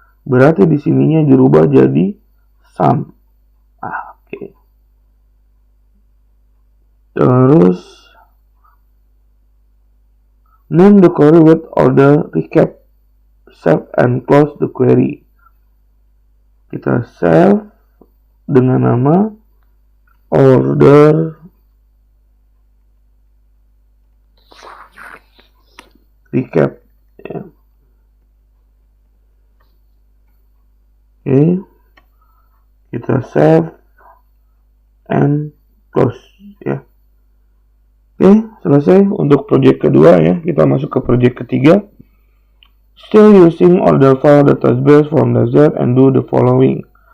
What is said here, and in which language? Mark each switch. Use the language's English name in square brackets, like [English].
[Indonesian] Berarti di sininya dirubah jadi sum. Oke. [English] Terus name the query with order recap, save and close the query. [Indonesian] Kita save dengan nama order recap ya. Oke. Kita [English] save and close [Indonesian] ya. Oke, selesai untuk project kedua ya. Kita masuk ke project ketiga. [English] Still using order file database from the Z and do the following.